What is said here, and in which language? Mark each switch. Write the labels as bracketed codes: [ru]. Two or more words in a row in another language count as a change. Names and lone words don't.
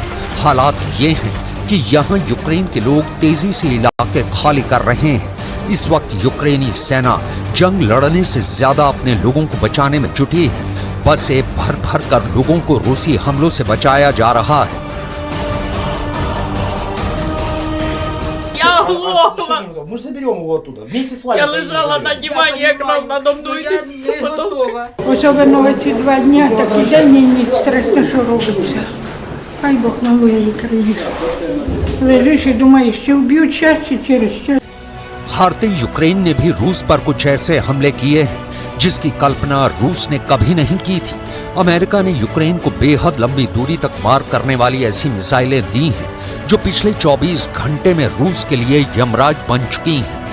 [hi] हालात ये हैं कि यहाँ यूक्रेन के लोग तेजी से इलाके खाली कर रहे हैं। इस वक्त यूक्रेनी सेना जंग लड़ने से ज्यादा अपने लोगों को बचाने में जुटी है। बसें भर भर कर लोगों को रूसी हमलों से बचाया जा रहा है। [ru] Мы же заберем его оттуда, вместе с вами. Я лежала на диване, якраз надо мною потом. [uk] Особливо ці 2 дня, так і день і ніч, страшно, що робиться. Хай Бог милує і країну. Лежиш і думаєш, чи вб'ють час, чи через час. [hi] हारते यूक्रेन ने भी रूस पर कुछ ऐसे हमले किए हैं जिसकी कल्पना रूस ने कभी नहीं की थी। अमेरिका ने यूक्रेन को बेहद लंबी दूरी तक मार करने वाली ऐसी मिसाइलें दी हैं जो पिछले 24 घंटे में रूस के लिए यमराज बन चुकी हैं।